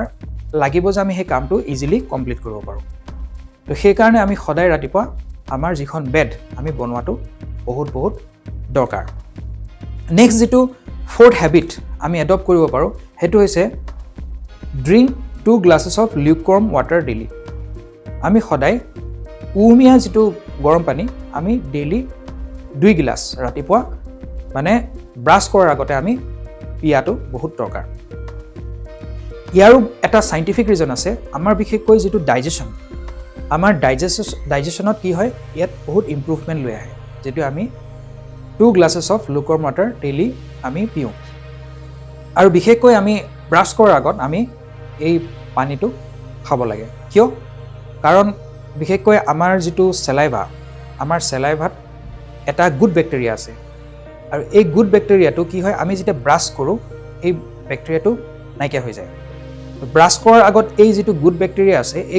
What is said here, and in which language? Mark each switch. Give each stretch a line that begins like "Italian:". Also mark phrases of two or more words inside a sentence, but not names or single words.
Assamese: লাগিব যে আমি সেই কামটো ইজিলি কমপ্লিট কৰিব পাৰো তো সেই কাৰণে আমি সদায় ৰাতিপুৱা আমাৰ যিখন বেড আমি বনোৱাটো বহুত বহুত দৰকাৰ নেক্সট যেটো
English: fourth habit
Assamese: আমি এডপ্ট কৰিব পাৰোঁ হেতু হৈছে
English: drink 2 glasses of lukewarm water daily
Assamese: আমি সদায় কুহুমীয়া যেটো গৰম পানী আমি ডেইলি 2 গিলাস ৰাতিপুৱা মানে ব্ৰাছ কৰাৰ আগতে আমি পিয়াটো বহুত দৰকাৰ ইয়াৰো এটা
English: scientific reason
Assamese: আছে আমাৰ বিশেষকৈ যেটো ডাইজেশন আমাৰ ডাইজেশনত কি হয় ইয়াত বহুত ইমপ্ৰুভমেন্ট লৈ আহে যেটো আমি
English: 2 glasses of lukewarm water daily
Assamese: আমি পিও আৰু বিশেষকৈ আমি ব্ৰাছ কৰাৰ আগত আমি এই পানীটো খাব লাগে কিয় কাৰণ বিশেষকৈ আমাৰ যেটো সেলাইভা আমাৰ সেলাইভাত এটা
English: good bacteria
Assamese: আছে আৰু এই
English: good bacteria
Assamese: কি হয় আমি যেতিয়া ব্ৰাছ কৰো এই ব্যাকটেৰিয়াটো নাইকিয়া হৈ যায় ব্ৰাছ কৰাৰ আগত এই যেটো
English: good bacteria
Assamese: আছে এই